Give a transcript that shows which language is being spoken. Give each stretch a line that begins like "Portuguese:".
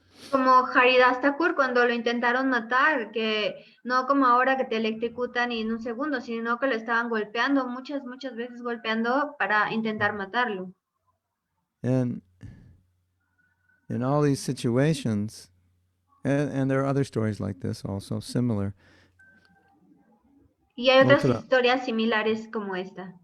Spanish: Como Haridas Thakur cuando lo intentaron matar, que no como ahora que te electrocutan en un segundo, sino que lo estaban golpeando, muchas veces golpeando para intentar matarlo.
English: And in all these situations, and there are other stories like this also, similar.
Spanish: Y hay otras historias similares como esta.